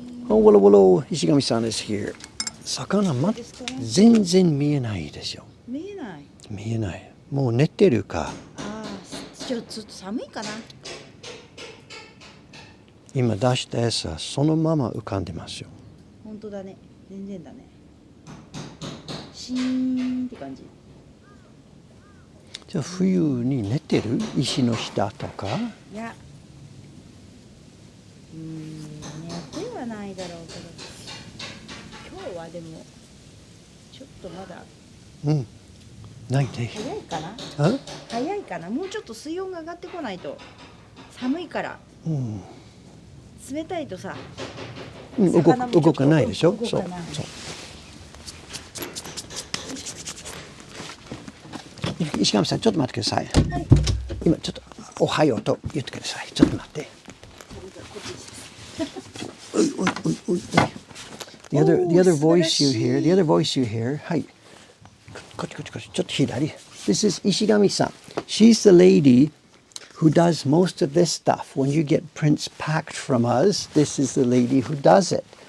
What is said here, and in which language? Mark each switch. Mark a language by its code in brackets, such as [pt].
[en] Oh, wolo wolo, Ishigami-san is here. [ja] 魚全然見えないですよ。見えない。見えない。もう寝てるか。ああ、ちょっと寒いかな。今出した餌そのまま浮かんでますよ。本当だね。全然だね。シーンって感じ。じゃあ冬に寝てる石の下とか。いや、寝てはないだろうけど、今日はでもちょっとまだうん。ないね。早いかな。あ？早いかな。もうちょっと水温が上がってこないと寒いから。うん。冷たいとさ、うん、動かないでしょ。動かない。そう。石上さんちょっと待ってください。はい。今ちょっとおはようと言ってください。ちょっと待って。おいおいおいおい。 [en] The other voice you hear, the other voice you hear. [ja] はい。こっちこっちこっち。ちょっと左。 [en] This is 石上さん。 She's the lady who does most of this stuff. When you get prints packed from us, this is the lady who does it.